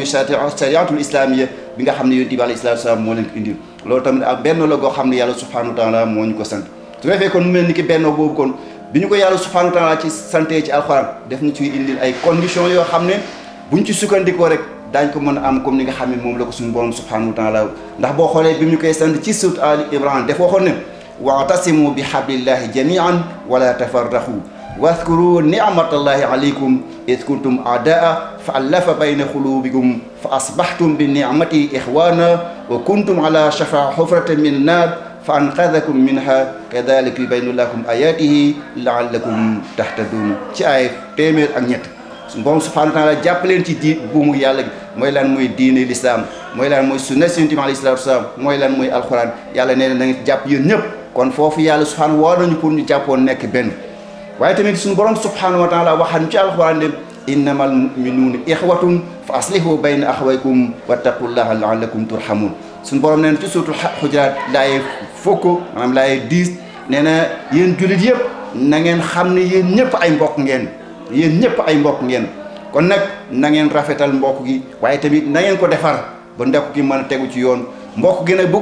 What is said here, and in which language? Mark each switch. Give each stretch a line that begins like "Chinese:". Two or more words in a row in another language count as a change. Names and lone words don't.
Arabic: الشريعة الإسلامية
Wolof: bi nga xam ne yonent bi
Arabic: عليه الصلاة السلام
Wolof: moo leen ko indil loolu tamit ak benn la goo xam ne yàlla
Arabic: سبحانه وتعالى
Wolof: moo ñu ko sant su defee kon mu mel ni ki benn boobu kon bi ñu ko yàlla
Arabic: سبحانه وتعالى
Wolof: ci santee ci alxuraan def ñu ciy indil ay conditions yoo xam ne buñ ci sukkandikoo rek daañ ko mën a am comme ni nga xam ne moom la ko suñu borom
Arabic: سبحانه وتعالى
Wolof: ndax boo xoolee bi ñu koy sant ci suut Ali Imran def waxoon ne
Arabic: واعتصموا بحبل الله جميعا ولا تفرقوا واذكروا نعمة الله عليكم إذ كنتم أعداء فألف بين قلوبكم فأصبحتم بنعمته إخوانا وكنتم على شفا حفرة من النار فأنقذكم منها كذلك يبين لكم آياته لعلكم تهتدون
Wolof: ci ay téeméer ak ñett borom
Arabic: سبحانه وتعالى
Wolof: jàpp leen ci buumu yàlla gi mooy lan mooy diine lislaam mooy lan mooy sunna Yonent bi
Arabic: عليه الصلاة والسلام
Wolof: mooy lan mooy alxuraan yàlla nee na na ngeen jàpp yéen ñëpp kon foofu yàlla subhanahu woo nañu pour ñu jàppoon nekk benn waaye tamit suñu borom
Arabic: سبحانه وتعالى
Wolof: waxan ci alxuraan dem
Arabic: إنما المؤمنون إخوة فأصلحوا بين أخويكم واتقوا الله لعلكم ترحمون
Wolof: suñu borom nee na ci suutul xujuraat laaye fukk maanaam laaye 10 nee na yéen jullit yëpp na ngeen xam ne yéen ñëpp ay mbokk ngeen yéen ñëpp ay mbokk ngeen kon nag na ngeen rafetal mbokk gi waaye tamit na ngeen ko defar ba ndekk gi mën a tegu ci yoon mbokk gi nag bu ko